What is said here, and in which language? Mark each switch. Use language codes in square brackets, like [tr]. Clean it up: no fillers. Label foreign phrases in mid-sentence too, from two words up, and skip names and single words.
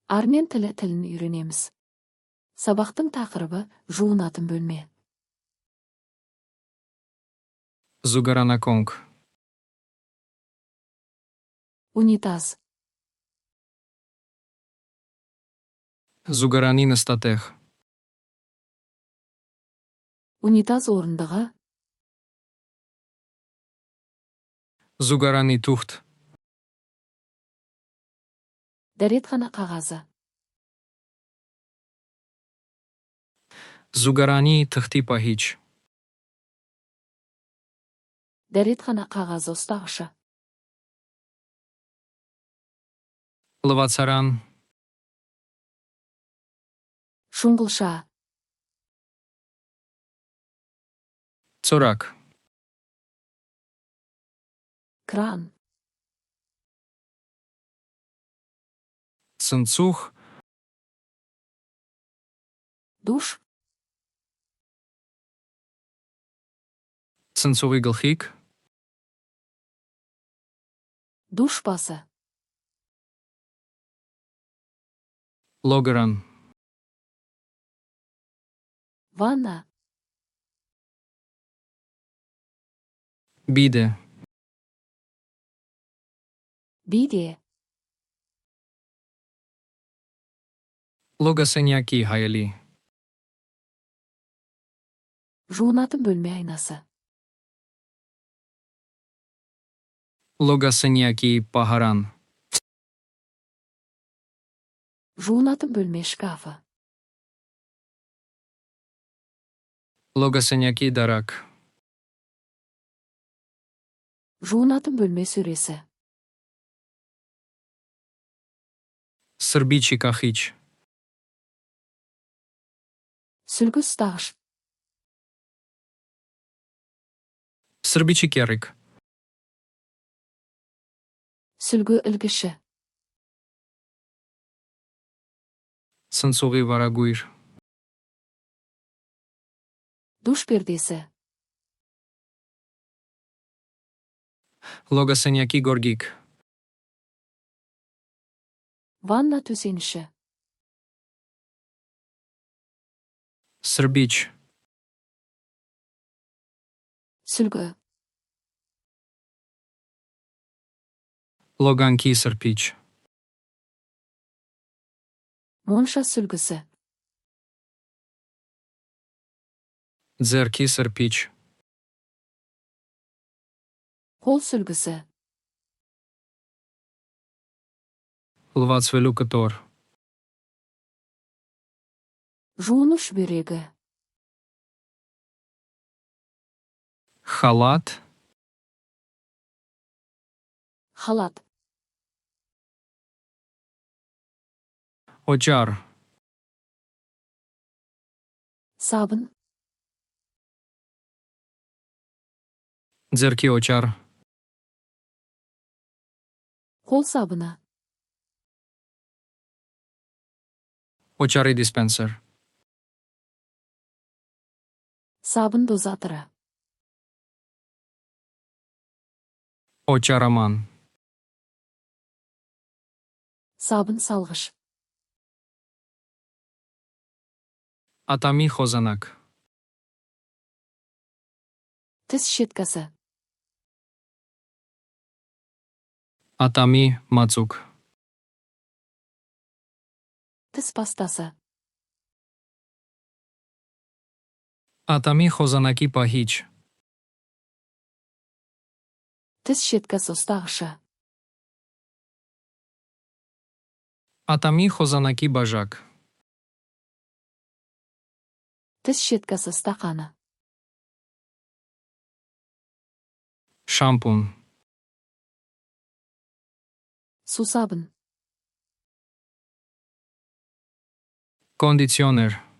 [kk] Armen тілін үйренеміз. Сабақтың тақырыбы жуынатын бөлме. [hy] Զուգարանակոնք. [kk] Унитаз. [hy] Զուգարանի նստատեղ. [kk] Унитаз орындығы. [hy] Զուգարանի թուղթ. [kk] Дәретхана қағазы. [hy] Զուգարանի թղթի պահիչ. [kk] Дәретхана қағазы ұстағышы. [hy] Լվացարան. [kk] Шұңғылша. [hy] Ծորակ. [kk] Кран. [hy] Ցնցուղ. [kk] Душ. [hy] Ցնցուղի գլխիկ. [kk] Душ басы. [hy] Լոգարան. [kk] Ванна. [hy] Բիդե. [kk] Биде. [hy] Լոգասենյակի հայելի. [kk] Жуынатын бөлме айнасы. [hy] Լոգասենյակի պահարան. [kk] Жуынатын бөлме шкафы. [hy] Լոգասենյակի դարակ. [kk] Жуынатын бөлме сөресі. [hy] Սրբիչի կախիչ. [kk] Сүлгі ұстағыш. [hy] Սրբիչի կեռիկ. [kk] Сүлгі ілгіші. [hy] Ցնցուղի վարագույր. [kk] Душ пердесі. [hy] Լոգասենյակի գորգիկ. [kk] Ванна төсеніші. [hy] Սրբիչ. [kk] Сүлгі. [hy] Լոգանքի սրբիչ. [kk] Монша сүлгісі. [hy] Ձեռքի սրբիչ. [kk] Қол сүлгісі. [hy] Լվացվելու կտոր. [kk] Жуыныш бөрегі. [hy] Խալատ. [kk] Халат. [hy] Օճառ. [kk] Сабын. [hy] Ձեռքի օճառ. [kk] Қол сабыны. [hy] Օճառի դիսպենսեր. [kk] Сабын дозатыры. [hy] Օճառաման. [kk] Сабын салғыш. [hy] Ատամի խոզանակ. [kk] Тіс щеткасы. [hy] Ատամի մածուկ. [kk] Тіс пастасы. [hy] Ատամի խոզանակի պահիչ. [kk] Тіс щеткасы ұстағышы. [hy] Ատամի խոզանակի բաժակ. [kk] Тіс щеткасы стақаны. [hy] Շամպուն. [kk] Сусабын. [hy] Կոնդիցիոներ.